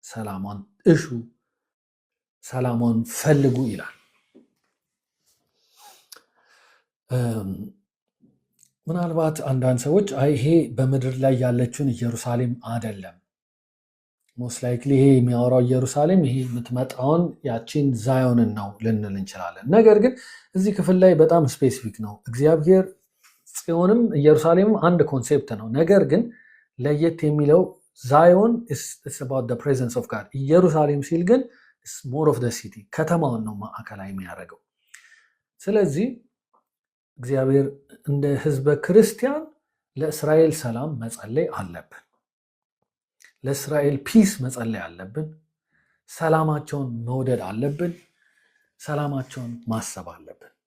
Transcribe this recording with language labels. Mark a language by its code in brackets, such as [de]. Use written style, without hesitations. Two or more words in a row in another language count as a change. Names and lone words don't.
[am] ጸልዩ፣ ሰላሟን እሹ፣ ሰላሟን ፈልጉ ይላል። ምናልባት አንዳንድ ሰዎች ይሄ በምድር ላይ ያለችውን ኢየሩሳሌም አይደለም፣ [en] most likely [am] ይሄ የሚያወራው ኢየሩሳሌም ይሄ የምትመጣውን ያቺን ዛዮንን ነው ልንል እንችላለን። ነገር ግን እዚህ ክፍል ላይ በጣም ስፔሲፊክ ነው። እግዚአብሔር ጽዮንም ኢየሩሳሌምም አንድ ኮንሴፕት ነው። ነገር ግን ለየት የሚለው ዛዮን [en] is about the presence of God፣ [am] ኢየሩሳሌም ሲል ግን [en] more of the city [am] ከተማውን ነው ማዕከላዊ የሚያደርገው። ስለዚህ እግዚአብሔር እንደ ህዝበ ክርስቲያን ለእስራኤል ሰላም መጸለይ አለብን። ለእስራኤል ፒስ መጸለይ አለብን። ሰላማቸውን መውደድ አለብን። ሰላማቸውን ማሰብ አለብን።